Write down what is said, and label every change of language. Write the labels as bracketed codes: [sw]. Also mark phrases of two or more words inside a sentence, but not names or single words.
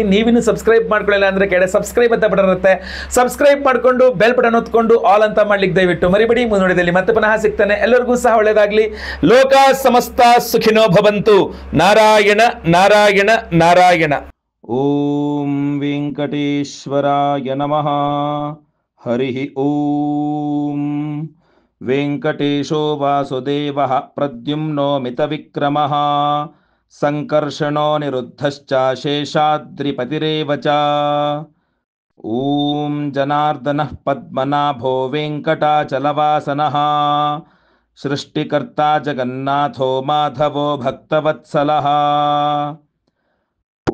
[kn] ನೀವಿನ್ನು ಸಬ್ಸ್ಕ್ರೈಬ್ ಮಾಡ್ಕೊಳ್ಳಿಲ್ಲ ಅಂದ್ರೆ ಕೆಳಗೆ ಸಬ್ಸ್ಕ್ರೈಬ್ ಅಂತ ಬಟನ್ ಇರುತ್ತೆ, ಸಬ್ಸ್ಕ್ರೈಬ್ ಮಾಡ್ಕೊಂಡು [en] bell button [kn] ಒತ್ಕೊಂಡು ಆಲ್ ಅಂತ ಮಾಡ್ಲಿಕ್ಕೆ ದಯವಿಟ್ಟು ಮರಿಬೇಡಿ. ಮುಂದುವರಿದಲ್ಲಿ ಮತ್ತೆ ಪುನಃ ಸಿಗ್ತಾನೆ. ಎಲ್ಲರಿಗೂ ಸಹ ಒಳ್ಳೆಯದಾಗಲಿ. [sa] ಲೋಕ ಸಮಸ್ತ ಸುಖಿನೋ ಭವಂತು. ನಾರಾಯಣ ನಾರಾಯಣ ನಾರಾಯಣ. ಓಂ ವೆಂಕಟೇಶ್ವರಾಯ ನಮಃ. ಹರಿ ಓಂ. ವೆಂಕಟೇಶೋ ವಾಸುದೇವಃ ಪ್ರದ್ಯುಮ್ನೋ ಮಿತವಿಕ್ರಮಃ ಸಂಕರ್ಷಣೋ ನಿರುದ್ಧಶ್ಚ ಶೇಷಾದ್ರಿಪತಿರೇವ ಚ. ಓಂ ಜನಾರ್ದನಃ ಪದ್ಮನಾಭೋ ವೆಂಕಟಾಚಲವಾಸನಃ ಸೃಷ್ಟಿಕರ್ತಾ ಜಗನ್ನಾಥೋ ಮಾಧವೋ ಭಕ್ತವತ್ಸಲಃ.